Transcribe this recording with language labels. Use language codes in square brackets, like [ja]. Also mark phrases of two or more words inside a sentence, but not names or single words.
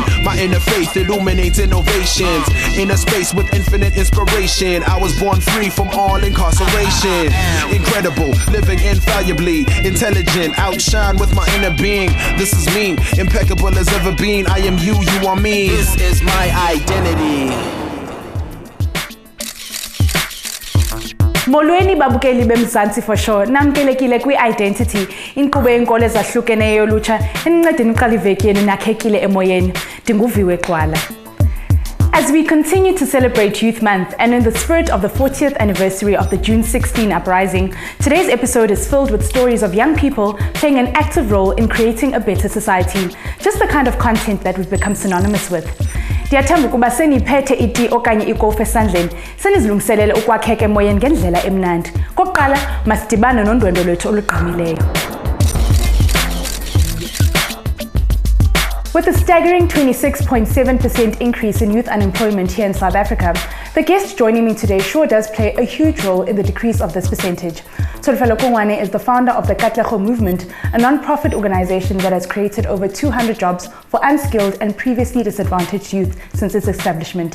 [en] My inner faith illuminates innovations. In a space with infinite inspiration, I was born free from all incarceration. Incredible, living infallibly, intelligent, outshine with my inner being. This is me, impeccable as ever been. I am you, you are me. This is my identity. [xh] Molweni babukeli beMzansi [en] for sure. [xh] Namkelekile kwi-Identity. Inkqubo yenkolo ezahlukeneyo lutsha enincedeni uqala iveki yenu nakhekile emoyeni. Viwe Gxwala. [en] As we continue to celebrate Youth Month and in the spirit of the 40th anniversary of the June 16 uprising, today's episode is filled with stories of young people playing an active role in creating a better society. Just the kind of content that we've become synonymous with. [xh] Ndiyathemba ukuba seniphethe iti okanye ikofu esandleni senizilungiselele ukwakheka emoyeni ngendlela emnandi. Kokuqala masidibane nondwendwe lwethu olugqamileyo. [en] With a staggering 26.7% increase in youth unemployment here in South Africa, the guest joining me today sure does play a huge role in the decrease of this percentage. Tsholofelo Kongwane is the founder of the Katlego Movement, a non-profit organization that has created over 200 jobs for unskilled and previously disadvantaged youth since its establishment.